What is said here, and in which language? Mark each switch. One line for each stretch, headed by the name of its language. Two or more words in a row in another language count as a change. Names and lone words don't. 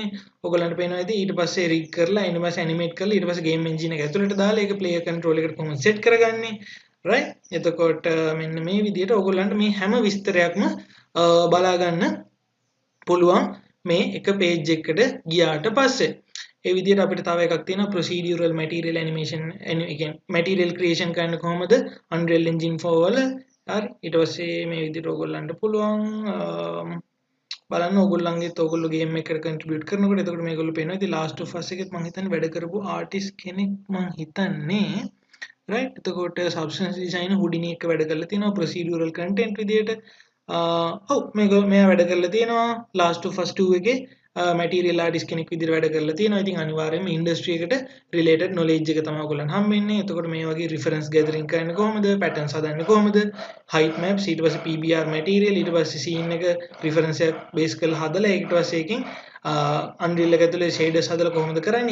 Sinhala: ඔයගොල්ලන්ට පේනවා ඉතින් ඊට පස්සේ rig කරලා ඊට පස්සේ animate කරලා ඊට පස්සේ
English: game engine
Sinhala: එක ඇතුලට දාලා ඒක
English: player control
Sinhala: එකට කොහොමද set කරගන්නේ. right? එතකොට මෙන්න මේ විදිහට ඔයගොල්ලන්ට මේ හැම විස්තරයක්ම බලා ගන්න පුළුවන් මේ එක page එකකට ගියාට පස්සේ. ඒ විදිහට අපිට තව එකක් තියෙනවා
English: procedural material animation material creation
Sinhala: කරන්න කොහොමද Unreal Engine 4 වල හරි ඊට පස්සේ මේ විදිහට ඔයගොල්ලන්ට පුළුවන් බලන්න ඔයගොල්ලෝ ගේම් එකකට contribute කරනකොට එතකොට මේගොල්ලෝ පේනවා ඉතින් Last of Us එකෙත් මම හිතන්නේ වැඩ කරපු artist කෙනෙක් මම හිතන්නේ right එතකොට
English: substance design
Sinhala: Houdini එක වැඩ කරලා තියෙනවා
English: procedural content
Sinhala: විදිහට ඔව් මෙයා වැඩ කරලා තියෙනවා Last of Us 2 එකේ
English: material artist
Sinhala: කෙනෙක් විදිහට වැඩ කරලා තියෙනවා. ඉතින් අනිවාර්යයෙන්ම industry එකට
English: related knowledge
Sinhala: එක තමයි ඔයගොල්ලන් හම්බෙන්නේ. එතකොට මේ වගේ
English: reference gathering
Sinhala: කරන්නේ කොහොමද? patterns හදන්නේ කොහොමද?
English: height maps
Sinhala: ඊට පස්සේ
English: PBR material
Sinhala: ඊට පස්සේ scene එක reference එක base කරලා හදලා ඊට පස්සේ එකකින් Unreal එක ඇතුලේ shaders හදලා කොහොමද කරන්නේ?